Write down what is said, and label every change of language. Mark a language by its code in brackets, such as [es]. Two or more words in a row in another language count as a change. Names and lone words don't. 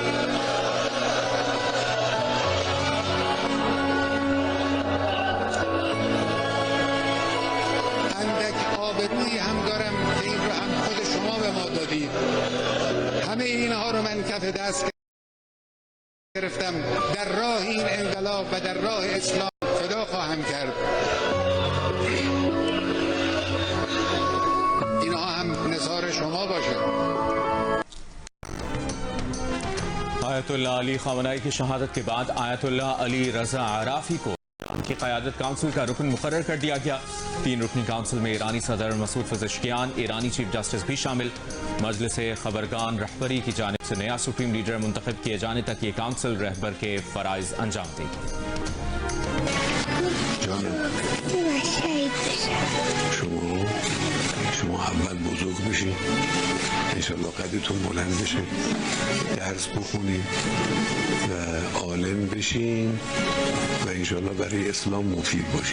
[fa] اندک آبرویی هم دارم که این رو هم خود شما به ما دادید. همه اینها رو من کف دست گرفتم، در راه این انقلاب و در راه اسلام فدا خواهم کرد. اینها هم نثار شما باشه. [ur] آیت اللہ علی خامنہ ای کی شہادت کے بعد آیت اللہ علی رضا اعرافی کو کی قیادت کونسل کا رکن مقرر کر دیا گیا. 3 رکنی کونسل میں ایرانی صدر مسعود پزشکیان، ایرانی [en] chief justice [ur] بھی شامل. مجلس خبرگان رہبری کی جانب سے نیا [en] supreme leader [ur] منتخب کیے جانے تک یہ کونسل رہبر کے فرائض انجام دے گی. [fa] شما اول بزرگ بشین، انشالله قدرتون بلند بشه، درس بخونین و عالم بشین و انشالله برای اسلام مفید باشین.